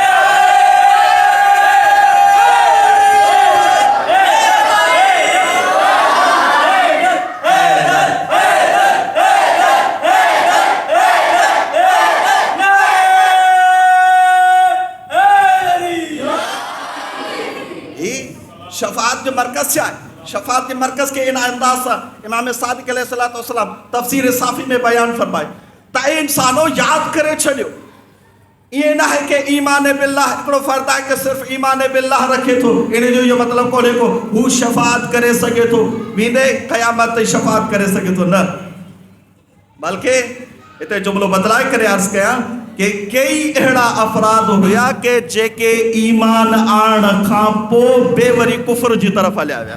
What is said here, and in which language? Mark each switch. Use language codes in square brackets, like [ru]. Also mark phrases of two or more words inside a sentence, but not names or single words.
[sd] शफात जो मरकज़ छा आहे? शफात के मरकज़ के इन अंदाज़ सां इमाम सादिक़ अलैहिस्सलाम तफ़सीर साफ़ी में बयान फरमाए त इंसानो यादि करे छॾियो [ur] یہ نا ہے کہ [ar] إيمان بالله [sd] हिकिड़ो फ़र्द आहे कि सिर्फ़ु [ar] إيمان بالله [sd] रखे थो, इन जो इहो मतिलबु कोन्हे को हू शफ़ात करे सघे थो वेंदे क़यामत ताईं शफ़ात करे सघे थो, न बल्कि हिते जुमिलो बदिलाए करे अर्ज़ु कयां कि कई अहिड़ा अफ़राद हुया कि जेके ईमान आणण खां पोइ बे वरी कुफ़र जी तरफ़ हलिया विया।